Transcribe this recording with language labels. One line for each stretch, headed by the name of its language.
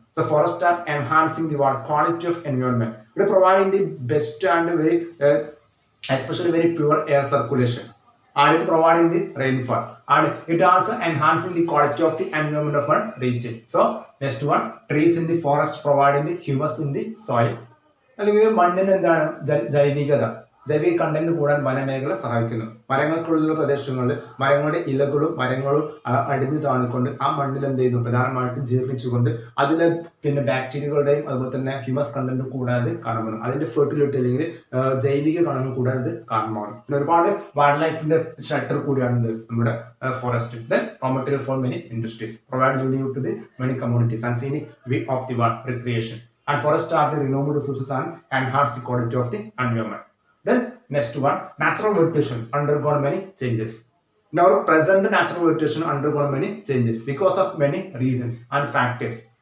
English: So forests are enhancing the what quality of environment. It is providing the best and very especially very pure air circulation, and it providing the rainfall, and it also enhancing the quality of the environment of one region. So next one, trees in the forest providing the humus in the soil.
Malayalam: അല്ലെങ്കിൽ മണ്ണിന് എന്താണ് ജൈവികത ജൈവിക content കൂടാൻ വനമേഖല സഹായിക്കുന്നു. മരങ്ങൾക്കുള്ള പ്രദേശങ്ങളിൽ മരങ്ങളുടെ ഇലകളും മരങ്ങളും അടിഞ്ഞു താണിക്കൊണ്ട് ആ മണ്ണിൽ എന്ത് ചെയ്യുന്നു പ്രധാനമായിട്ടും ജീർണിച്ചുകൊണ്ട് അതിലെ പിന്നെ ബാക്ടീരിയകളുടെയും അതുപോലെ തന്നെ ഹ്യൂമസ് കണ്ടന്റ് കൂടാതെ കാണുന്നു. അതിന്റെ ഫെർട്ടിലിറ്റി അല്ലെങ്കിൽ ജൈവിക കണങ്ങൾ കൂടാതെ കാണുന്നതാണ്. പിന്നെ ഒരുപാട് വൈൽഡ് ലൈഫിന്റെ ഷെൽട്ടർ കൂടിയാണ് ഇത് നമ്മുടെ forest.
English: Then raw material for many industries, provide livelihood to the many communities and scenic view of the world recreation. And forests are the renewable resources and enhance the quality of the environment. Then next one, natural vegetation undergone many changes. Now present natural vegetation undergone many changes because of many reasons and factors.